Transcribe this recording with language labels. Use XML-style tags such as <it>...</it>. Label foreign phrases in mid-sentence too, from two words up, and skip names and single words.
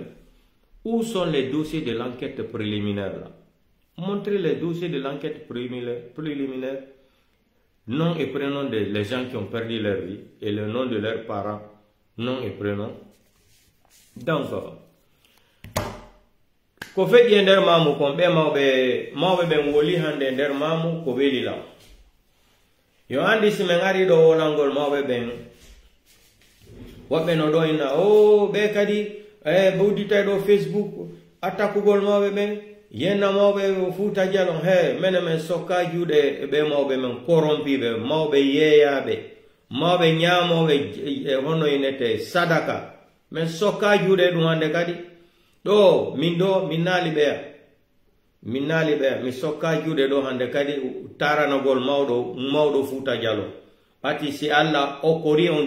<fr>Où sont les dossiers de l'enquête préliminaire là? Montrez les dossiers de l'enquête préliminaire. Nom et prénom des gens qui ont perdu leur vie et le nom de leurs parents. Nom et prénom.</fr> <ff>Donc, ko fait nder mamu kon be mawbe ben woli hande nder mamu ko weli la. Yo andi si men ari do wolangol mawbe ben wobbe no do ina o be kadi bawdita do Facebook atakugol mawbe ben yenna mawbe Fuuta Jalon he mene men sokka juude be mawbe men korompibe mawbe yeyabe mawbe nyaamobe hono inete sadaka men sokka juude dum hande kadi do min nali be mi sokka juude do hande kadi taranagol mawdo Fuuta Jalon ati si Allah okori on</ff>